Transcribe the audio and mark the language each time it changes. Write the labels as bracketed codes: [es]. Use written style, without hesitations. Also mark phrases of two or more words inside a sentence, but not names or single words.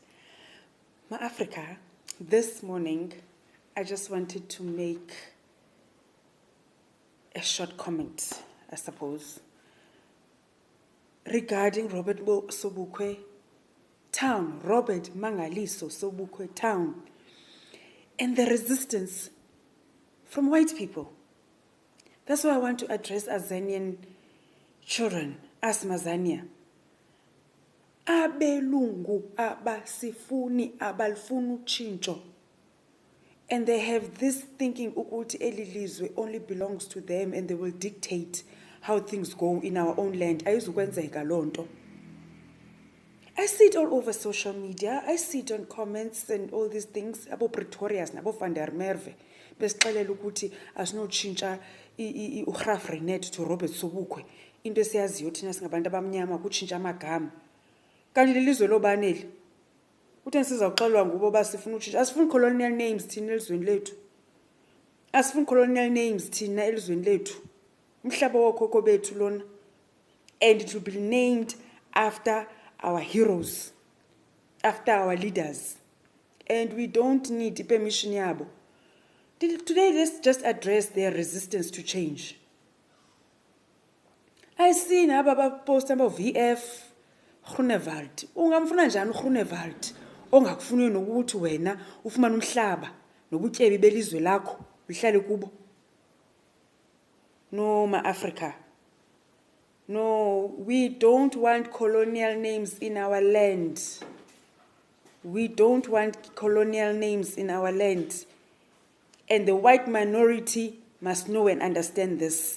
[en] Ma-Africa, this morning, I just wanted to make a short comment, I suppose, regarding Robert Sobukwe town, Robert Mangaliso Sobukwe town, and the resistance from white people. That's why I want to address Azanian children, as Mazania. [xh] Abelungu abasifuni abalfunu chincho. [en] And they have this thinking [xh] ukuthi elilizwe [en] only belongs to them and they will dictate how things go in our own land. [xh] Ayizukwenzeka lonto. [en] I see it all over social media. I see it on comments and all these things. [xh] Abo Pretorius, nabo Van der Merwe. Besixelela ukuthi asinotshintsha uGraf Renet to Robert Sobukwe. Into esiyaziyo thina singabantu abamnyama ukutshintsha amagama. Kanti lelizwe lobaneli. Uthi sizawuxelwa ngubo basifuna utshintsha. Asifuni [en] colonial names [xh] thina elizweni lethu. Asifuni [en] colonial names [xh] thina elizweni lethu. Umhlaba wokhokho bethu lona. [en] And it will be named after our heroes, after our leaders. And we don't need permission yabo. Today, let's just address their resistance to change. I see nababa post about VF Groenewald. [xh] Ungamfuna njani uGroenewald? Ongakufuni nokuthi wena ufumana umhlaba nobutyebi belizwe lakho lihlale kubo. [en] No, Ma-Africa. No, we don't want colonial names in our land. We don't want colonial names in our land. And the white minority must know and understand this.